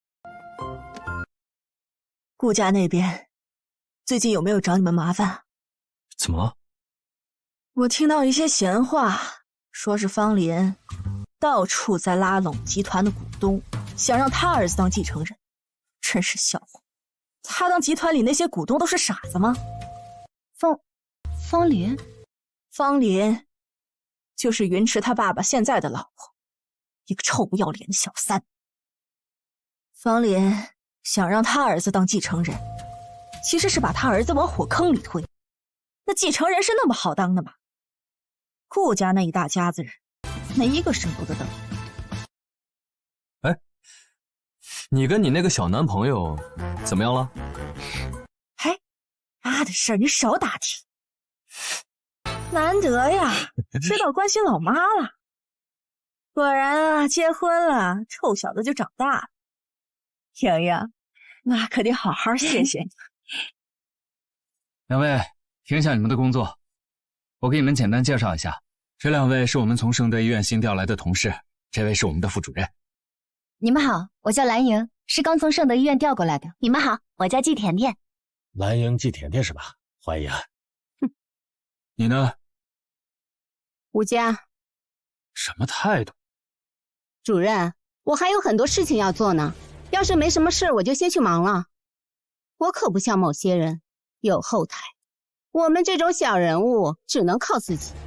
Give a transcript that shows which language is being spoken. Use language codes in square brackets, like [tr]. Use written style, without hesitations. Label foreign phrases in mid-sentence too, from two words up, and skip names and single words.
[zh] 顧家那邊最近有沒有找你們麻煩？怎麼了？我聽到一些閒話，說是方林到處在拉攏集團的股東，想讓他兒子當繼承人，真是笑話。他當集團裡那些股東都是傻子嗎？方林？方林，就是云池他爸爸现在的老婆，一个臭不要脸的小三。方林想让他兒子當繼承人，其實是把他兒子往火坑裡推。那繼承人是那麼好當的嗎？顧家那一大家子人，沒一個是留得等。哎，你跟你那個小男朋友怎麼樣了？哎，他的事兒你少打聽。難得呀，知道關心老媽了。果然啊，結婚了，臭小子就長大了。瑩瑩，那可得好好謝謝你。兩位，停下你們的工作，我給你們簡單介紹一下，這兩位是我們從聖德醫院新調來的同事，這位是我們的副主任。你們好，我叫藍瑩，是剛從聖德醫院調過來的。你們好，我叫季甜甜。藍瑩季甜甜是吧？歡迎。你呢？吳佳。什麼態度？主任，我還有很多事情要做呢，要是沒什麼事，我就先去忙了。我可不像某些人有後台，我們這種小人物只能靠自己。